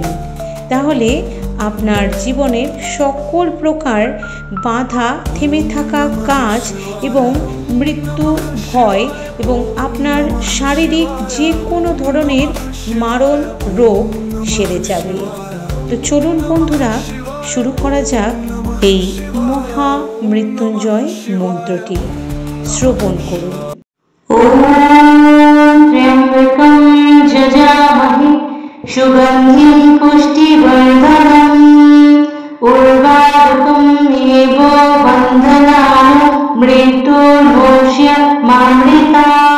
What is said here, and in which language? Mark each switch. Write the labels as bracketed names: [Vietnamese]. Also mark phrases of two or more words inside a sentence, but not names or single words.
[Bangla] তাহলে আপনার জীবনের সকল প্রকার বাধা, থেমে থাকা কাজ এবং মৃত্যু ভয় এবং আপনার শারীরিক যে কোনো ধরনের মারণ রোগ সেরে যাবে। তো চলুন বন্ধুরা, শুরু করা যাক এই মহামৃত্যুঞ্জয় মন্ত্রটি। শ্রবণ করুন। [Sanskrit] ওম ত্র্যম্বকং যজামহে সুগন্ধিং পুষ্টিবর্ধনং উর্বারুকম ইব বন্ধনান মৃত্যুর্মোক্ষ্যমামৃতা।